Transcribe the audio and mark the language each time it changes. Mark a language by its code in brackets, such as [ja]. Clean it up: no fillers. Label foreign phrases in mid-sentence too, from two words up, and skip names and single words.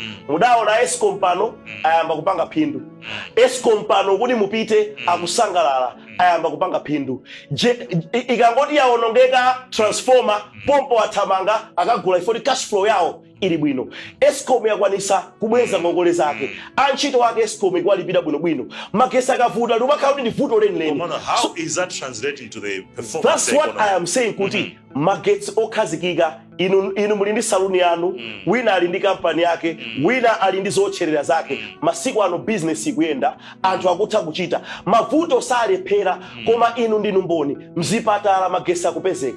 [ny] Mudaona Eskom pano ayamba kupanga phindu. Eskom pano kuti mupite akusangalala ayamba kupanga phindu. Ikangoti yaonongeka transformer, pompo athamanga akagula ifoti [en] cash flow [ny] yawo ili bwino. Escom yakwanisa kubweza ngongole zake. Antchito wake Escom kwalipira bwino. Magesi akavuta lumakhala kuti ndi vuto lenileni. [en] How is that translating to the performance? That's what I am saying [ny] kuti magetsi okhazikika inu muli ndi saluni yanu, wina ali ndi kampani yake, wina ali ndi zotcherera zake. Masiku ano business ikuyenda, anthu akutha kuchita. Mavuto salephera, koma inu ndinu mboni. Mzipatala magesi akupezeka.